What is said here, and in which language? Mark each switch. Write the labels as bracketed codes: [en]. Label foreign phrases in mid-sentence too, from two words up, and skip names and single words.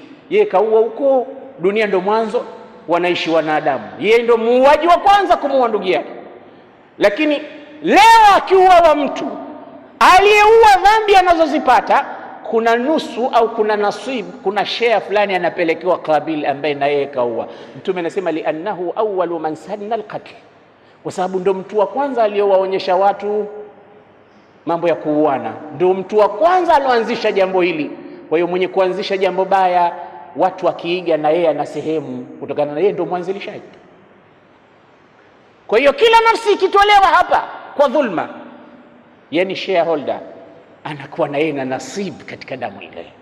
[sw] Yeye kaua huko dunia, ndo mwanzo wanaishi wanadamu, yeye ndo muuaji wa kwanza kumuua ndugu yake. Lakini leo akiua mtu aliyeua dhambi anazozipata, kuna nusu au kuna nasibu, kuna share fulani anapelekewa Qabil ambaye na yeye kaua. Mtume anasema [ar] لأنه أول من سن القتل, [sw] kwa sababu ndo mtu wa kwanza aliyowaonyesha watu mambo ya kuuana, ndo mtu wa kwanza alioanzisha jambo hili. Kwa hiyo mwenye kuanzisha jambo baya, watu wakiiga na yeye ana sehemu, kutokana na yeye ndio mwanzilishaji. Kwa hiyo kila nafsi ikitolewa hapa kwa dhulma, yani shareholder anakuwa na yeye na nasib katika damu ile.